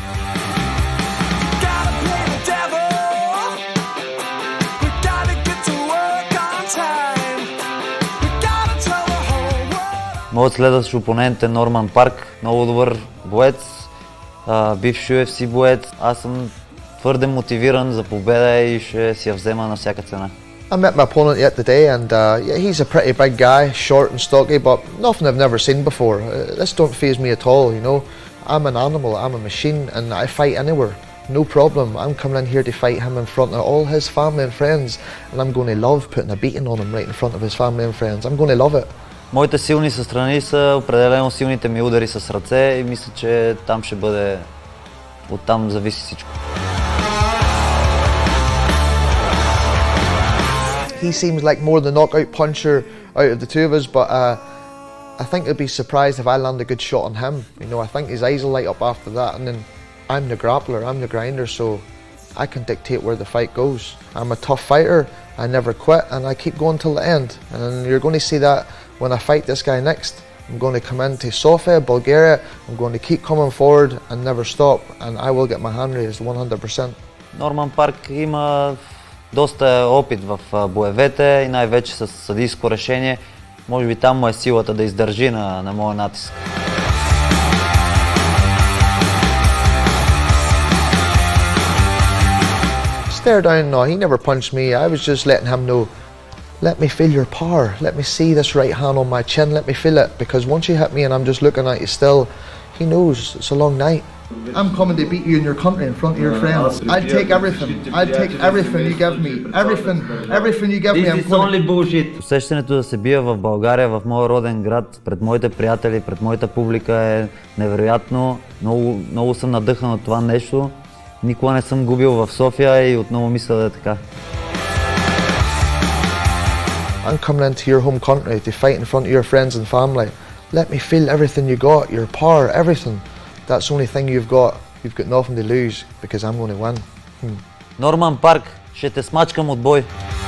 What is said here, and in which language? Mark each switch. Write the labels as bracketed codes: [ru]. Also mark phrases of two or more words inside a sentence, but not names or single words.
[bg] Моят следващ опонент е Норман Парк. Много добър боец, бивш UFC боец. Аз съм твърде мотивиран за победа и ще си я взема на всяка цена. [en] I met my opponent yet today, and yeah, he's a pretty big guy, short and stocky, but nothing I've never seen before. This don't faze me at all, you know. I'm an animal, I'm a machine, and I fight anywhere. No problem. I'm coming in here to fight him in front of all his family and friends, and I'm going to love putting a beating on him right in front of his family and friends. I'm going to love it. [bg] Моите силни страни са определено силните ми удари с ръце и мисля, че там ще бъде, оттам зависи всичко. [en] He seems like more the knockout puncher out of the two of us, but I think he'll be surprised if I land a good shot on him. You know, I think his eyes will light up after that, and then I'm the grappler, I'm the grinder, so I can dictate where the fight goes. I'm a tough fighter, I never quit, and I keep going till the end. And you're going to see that when I fight this guy next. I'm going to come into Sofia, Bulgaria, I'm going to keep coming forward and never stop, and I will get my hand raised 100%. [bg] Норман Парк има доста опит в боевете и най-вече с съдийско решение. Може би там му е силата да издържи на моя натиск. [en] Stare down, no, he never punched me. I was just letting him know, let me feel your power. Let me see this right hand on my chin. Let me feel it. Because once you hit me and I'm just looking at you still, he knows it's a long night. I'm coming to beat you in your country in front of your friends. I'd take everything. I'd take everything you give me. Everything you give me. This is only bullshit. [bg] Усещането да се бия в България, в моя роден град, пред моите приятели, пред моята публика е невероятно. Много съм надъхан от това нещо. Никога не съм губил в София и отново мисля да е така. [en] I'm coming into your home country to fight in front of your friends and family. Let me feel everything you got, your power, everything. That's the only thing you've got. You've got nothing to lose because I'm going to win. [bg] Норман Парк, ще те смачкам от бой.